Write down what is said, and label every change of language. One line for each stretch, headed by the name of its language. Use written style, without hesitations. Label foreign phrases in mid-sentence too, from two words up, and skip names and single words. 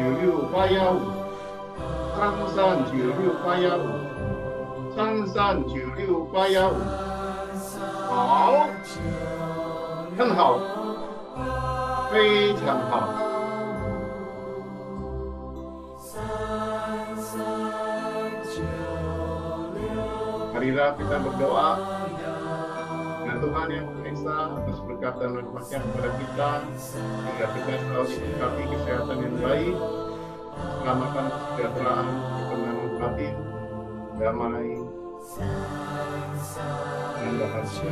Chinese: 六八幺五，三三九六八幺五，三三九六八幺五，好，很好，非常
Indonesian: 好。Marilah kita berdoa dengan Tuhan yang Maha Esa atas berkat dan rahmat-Nya kepada kita, sehingga kita selalu diberkati kesehatan yang baik, keselamatan, kesejahteraan, ketenangan batin, damai, dan bahagia.